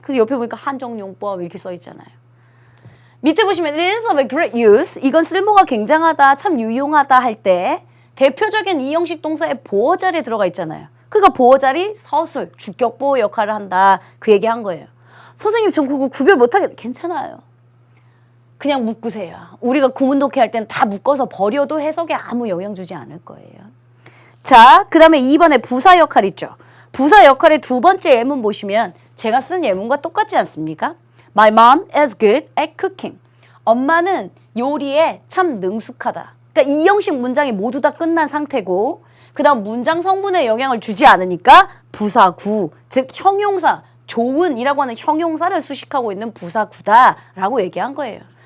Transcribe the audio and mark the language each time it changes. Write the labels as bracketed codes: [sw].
[ko] 그래서 옆에 보니까 한정용법 이렇게 써 있잖아요. 밑에 보시면 [en] it is of a great use. [ko] 이건 쓸모가 굉장하다, 참 유용하다 할 때 대표적인 이형식 동사의 보어 자리에 들어가 있잖아요. 그러니까 보어 자리 서술, 주격 보호 역할을 한다. 그 얘기한 거예요. 선생님 전 그거 구별 못하겠. 괜찮아요. 그냥 묶으세요. 우리가 구문 독해 할 땐 다 묶어서 버려도 해석에 아무 영향 주지 않을 거예요. 자, 그 다음에 2번에 부사 역할 있죠. 부사 역할의 두 번째 예문 보시면 제가 쓴 예문과 똑같지 않습니까? [en] My mom is good at cooking. [ko] 엄마는 요리에 참 능숙하다. 그러니까 이 형식 문장이 모두 다 끝난 상태고 그 다음 문장 성분에 영향을 주지 않으니까 부사구, 즉 형용사, 좋은이라고 하는 형용사를 수식하고 있는 부사구다라고 얘기한 거예요.